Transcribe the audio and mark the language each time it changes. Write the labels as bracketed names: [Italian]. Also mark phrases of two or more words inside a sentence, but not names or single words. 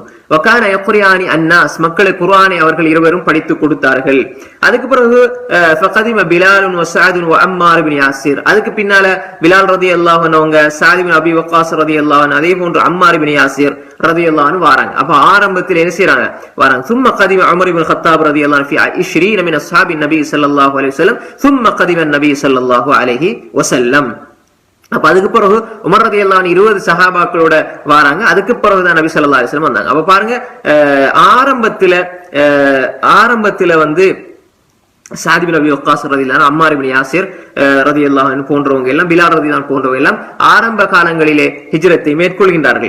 [Arabic] وكانا يقرئان الناس, [Tamil] மக்களுக்கு குர்ஆனை அவர்கள் இருவரும் படித்து கொடுத்தார்கள். அதுக்கு பிறகு [Arabic] فقدم بلال وسعد وعمار بن ياسر, [Tamil] அதுக்கு பின்னால பிலால் [Arabic] رضي الله عنه [Tamil] அவங்க சஅத் இப்னு அபி வக்காஸ் [Arabic] رضي الله عنه [Tamil] அதே போன்று அம்மார் இப்னு யாசிர் [Arabic] رضي الله عنه [Tamil] வராங்க. அப்ப ஆரம்பத்தில் என்ன செய்றாங்க வராங்க. [Arabic] ثم قدم عمر بن الخطاب رضي الله عنه في 20 من اصحاب النبي صلى الله عليه وسلم ثم قدم النبي صلى الله عليه وسلم. [Tamil] அப்ப அதுக்கு பிறகு உமர் [Arabic] رضي الله عنه [Tamil] 20 சஹாபாக்களோட வராங்க. அதுக்கு பிறகுதான் நபி [Arabic] صلى الله عليه وسلم [Tamil] வந்தாங்க. அப்ப பாருங்க, ஆரம்பத்துல வந்து சஅத் இப்னு அபி வக்காஸ் [Arabic] رضي الله عنه, [Tamil] அம்மார் இப்னு யாசிர் [Arabic] رضي الله عنه [Tamil] போன்றவங்க எல்லாம், பிலால் [Arabic] رضي الله عنه [Tamil] போன்றவங்க எல்லாம் ஆரம்ப காலங்களிலே ஹிஜ்ரத்தை மேற்கொள்கின்றார்கள்.